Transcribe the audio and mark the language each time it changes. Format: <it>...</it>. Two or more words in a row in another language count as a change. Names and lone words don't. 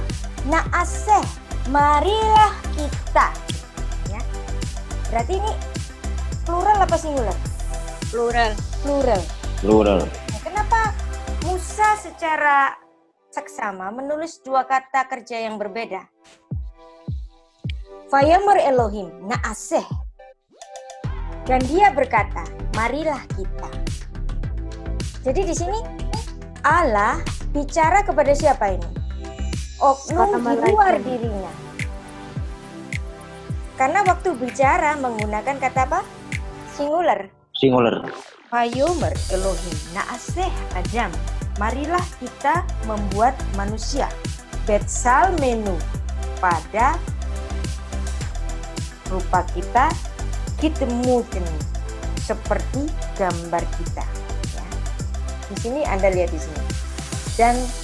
<id>Na'aseh, marilah kita. Ya. Berarti ini plural apa singular? Plural. Nah, kenapa Musa secara seksama menulis 2 kata kerja yang berbeda?</id> <he>ויאמר אלהים נעשה.</he> <id>Dan dia berkata, marilah kita. Jadi di sini Allah bicara kepada siapa ini? Oknum di luar dirinya. Karena waktu bicara menggunakan kata apa? Singular.</id> <he>ויאמר אלהים נעשה אדם.</he> <id>Marilah kita membuat manusia.</id> <he>בצלמנו</he> <id>pada rupa kita mungkin seperti gambar kita. Ya. Di sini Anda lihat di sini.</id>